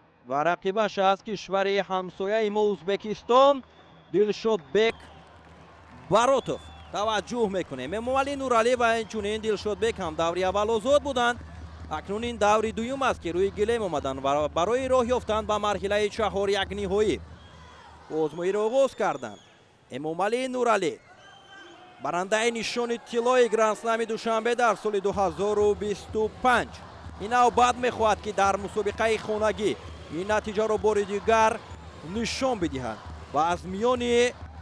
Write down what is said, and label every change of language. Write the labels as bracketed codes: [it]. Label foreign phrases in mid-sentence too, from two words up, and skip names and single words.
[fa] و رقیبش از کشور همسایه ما ازبکستان دلشودبک баротов таваҷҷӯҳ мекунем. [tg] эмомалӣ нуралӣ ва инчунин дилшодбек ҳам даври аввал озод буданд. акнун ин даври дуюм аст ки рӯи гилем омаданд ва барои роҳ ёфтан ба марҳилаи чаҳор якниҳоӣ озмоиро оғоз карданд. эмомалӣ нуралӣ барандаи нишони тиллои гранд-слами душанбе дар соли 2025 ин навбат мехоҳад ки дар мусобиқаи хонагӣ ин натиҷаро бори дигар нишон бидиҳад ва аз миёни